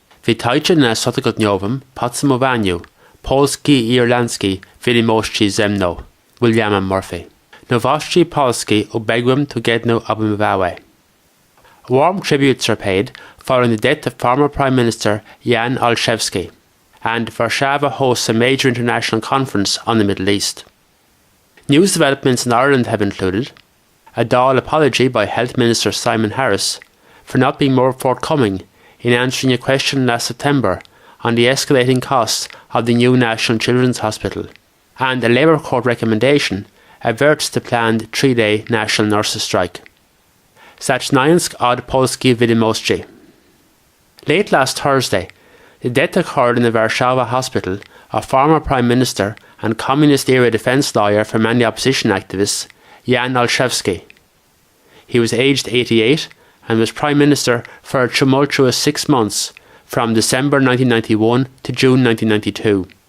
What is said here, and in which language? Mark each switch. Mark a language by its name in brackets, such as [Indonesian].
[Polish] Witajcie na cotygodniowym podsumowaniu Polski i Irlandzki wiadomości ze mną, Williamem Murphy. Nowości Polski ubiegłym tygodniu obejmowały. [English] Warm tributes are paid following the death of former Prime Minister Jan Olszewski, and Warszawa hosts a major international conference on the Middle East. News developments in Ireland have included a Dáil apology by Health Minister Simon Harris for not being more forthcoming in answering a question last September on the escalating costs of the new National Children's Hospital, and a Labour Court recommendation averts the planned 3-day national nurses' strike. [Polish] Zacznając od Polski wiadomości. [English] Late last Thursday, the death occurred in the Warsaw hospital of former Prime Minister and Communist-era defence lawyer for many opposition activists, Jan Olszewski. He was aged 88 and was Prime Minister for a tumultuous 6 months, from December 1991 to June 1992.